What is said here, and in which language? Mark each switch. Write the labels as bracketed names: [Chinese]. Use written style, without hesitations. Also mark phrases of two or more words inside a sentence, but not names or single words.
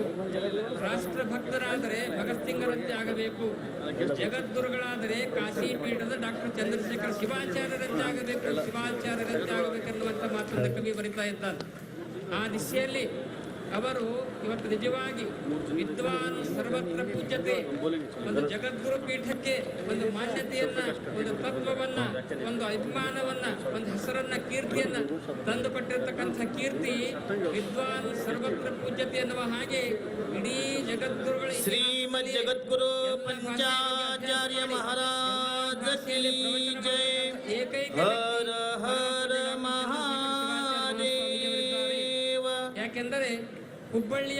[Kannada] ರಾಷ್ಟ್ರಭಕ್ತರಾದರೆ ಭಗತ್ ಸಿಂಗರಂತೆ ಆಗಬೇಕು. ಜಗದ್ಗುರುಗಳಾದರೆ ಕಾಶಿ ಪೀಠದ ಡಾಕ್ಟರ್ ಚಂದ್ರಶೇಖರ್ ಶಿವಾಚಾರ್ಯರಂತೆ ಆಗಬೇಕು. ಶಿವಾಚಾರ್ಯರಂತೆ ಆಗಬೇಕೆನ್ನುವಂತ ಮಾತನ್ನು ಕವಿ ಬರಿತಾ ಇದ್ದಾರೆ. ಆ ದಿಶೆಯಲ್ಲಿ ಅವರು ಇವತ್ತು ನಿಜವಾಗಿ [Sanskrit] ವಿದ್ವಾನ್ ಸರ್ವತ್ರ ಪೂಜ್ಯತೆ, [Kannada] ಒಂದು ಜಗದ್ಗುರು ಪೀಠಕ್ಕೆ ಒಂದು ಮಾನ್ಯತೆಯನ್ನ, ಒಂದು ತತ್ವವನ್ನ, ಒಂದು ಅಭಿಮಾನವನ್ನ, ಒಂದು ಹೆಸರನ್ನ, ಕೀರ್ತಿಯನ್ನ ತಂದುಕೊಟ್ಟಿರ್ತಕ್ಕಂಥ ಕೀರ್ತಿ [Sanskrit] ವಿದ್ವಾನ್ ಸರ್ವತ್ರ ಪೂಜ್ಯತೆ [Kannada] ಎನ್ನುವ ಹಾಗೆ ಇಡೀ ಜಗದ್ಗುರುಗಳ ಶ್ರೀಮದ್ ಜಗದ್ಗುರು ಪಂಚಾಚಾರ್ಯ ಮಹಾರಾಜ ಕಿ ಜೈ. ಏಕೈಕ ಹರ ಹರ ಮಹಾದೇವ. ಯಾಕೆಂದರೆ ಹುಬ್ಬಳ್ಳಿಯ